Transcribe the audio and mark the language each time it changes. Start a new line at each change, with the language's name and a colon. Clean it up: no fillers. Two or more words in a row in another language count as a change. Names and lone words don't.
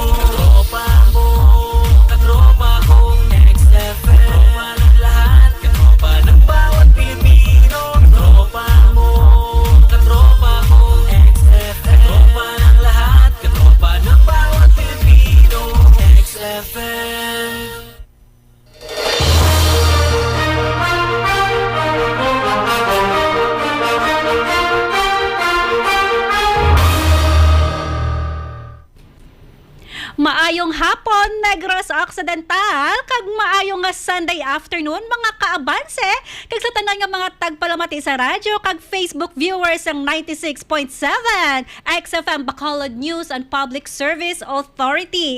Filipino: Katropa mo, katropa ko. Xfm, katropa ng lahat, katropa ng bawat Pilipino. Katropa mo, katropa ko. Xfm, katropa ng lahat, katropa ng bawat Pilipino. Xfm.
Hiligaynon: Maayong hapon, Negros Occidental, kag maayong nga
English: Sunday afternoon,
Hiligaynon: mga kaabanse, kag sa tanan nga mga tagpalamati sa radyo, kag
English: Facebook viewers
Hiligaynon: ang 96.7 Xfm Bacolod
English: News and Public Service Authority.